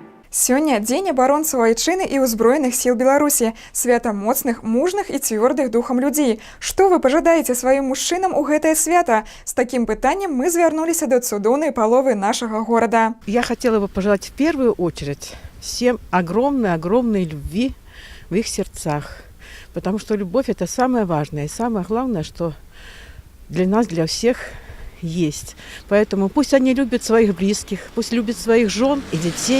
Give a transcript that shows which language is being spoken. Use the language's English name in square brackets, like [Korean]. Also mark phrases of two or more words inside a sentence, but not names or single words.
[Belarusian] Сёння дзень абаронцаў айчыны і ўзброеных сіл Беларусі, свята моцных, мужных і цвёрдых духам людзей. Што вы пажадаеце сваім мужчынам у гэтае свята? [Russian] С таким [Belarusian] пытаннем мы звярнуліся да цудоўнай паловы нашага города. [Russian] Я хотела бы пожелать в первую очередь всем огромной любви в их сердцах. Потому что любовь – это самое важное и самое главное, что для нас, для всех есть. Поэтому пусть они любят своих близких, пусть любят своих жен и детей.